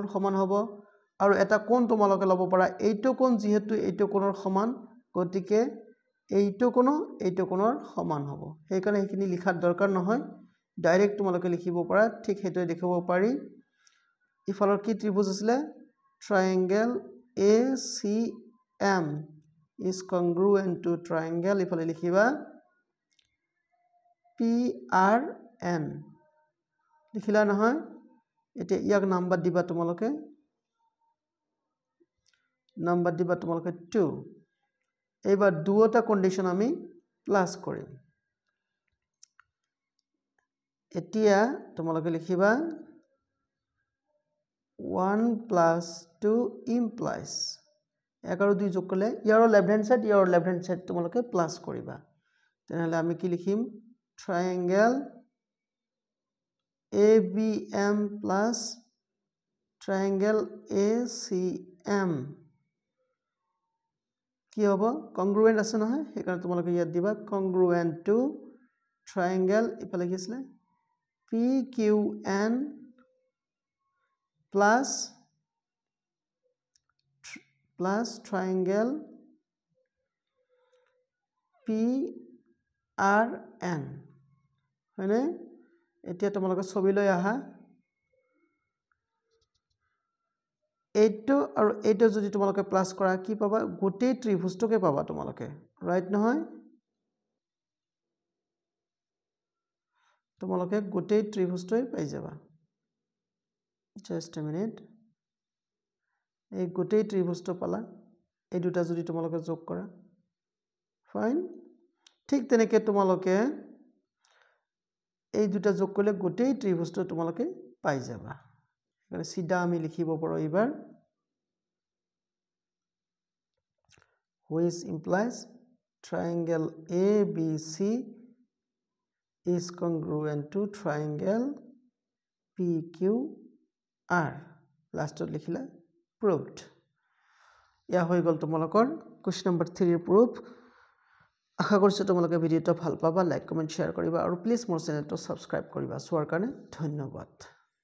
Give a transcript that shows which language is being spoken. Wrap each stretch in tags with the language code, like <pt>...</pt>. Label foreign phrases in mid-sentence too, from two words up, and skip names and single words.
<as>সমান হ'ব আৰু এটা কোণ তোমালোকে ল'ব পাৰা এইটো কোণ যেহেতু এইটো কোণৰ সমান গতিকে এইটো কোণৰ সমান হ'ব সেই কাৰণে এইখিনি লিখাৰ দৰকাৰ নহয় ডাইৰেক্ট তোমালোকে লিখিব পাৰা ঠিক হেতু দেখাব পাৰি ইফালৰ কি ত্ৰিভুজ আছিলে triangle</as> <en>ACM is congruent to triangle</en> <as>ইফালে লিখিবা PRN লিখিলা নহয় এতিয়া ইয়াক নাম্বাৰ দিবা তোমালোকে নাম্বাৰ দিবা তোমালোকে 2 এইবাৰ দুটা কন্ডিশন আমি প্লাস কৰিম এতিয়া তোমালোকে লিখিবা</as> <en>1 plus 2 implies 1</en> <as>আৰু 2 যোগ কৰিলে ইয়াৰ</as> <en>left hand side</en> <as>তোমালোকে প্লাস কৰিবা তেনেহলে আমি কি লিখিম</as> <en>triangle ABM plus triangle ACM</en> <as>কি হ'ব congruent আছে নহয় সেইকাৰণে তোমালোকে ইয়াত দিবা</as> <en>congruent to triangle</en> <as>ইফালে কি আছিল PQN</as> <en>plus triangle PRN</en> <as>হয়নে এতিয়া তোমালোকে ছবি লৈ আহা এইটো আৰু এইটো যদি তোমালোকে প্লাস কৰা কি পাবা গোটেই ত্ৰিভুজটোকে পাবা তোমালোকে ৰাইট নহয় তোমালোকে গোটেই ত্ৰিভুজটোই পাই যাবা</as> <en>just a minute</en> <as>এই গোটেই ত্ৰিভুজটো পালা এই দুটা যদি তোমালোকে যোগ কৰা ফাইন ঠিক তেনেকৈ তোমালোকে এই দুটা যোগ কৰিলে গোটেই ত্ৰিভুজটো তোমালোকে পাই যাবা মানে সিধা আমি লিখিব পাৰো এবাৰ</as> <en>which implies triangle ABC is congruent to triangle PQR</en> <as>lastত লিখিলা proved ইয়া হৈ গল তোমালোকৰ</as> <en>question number 3</en> <as>এৰ proof আশা কৰিছো তোমালোকে ভিডিওটো ভাল পাবা লাইক কমেন্ট শেয়াৰ কৰিবা আৰু প্লিজ মোৰ চেনেলটো সাবস্ক্ৰাইব কৰিবা সোৱাৰ কাৰণে ধন্যবাদ</as>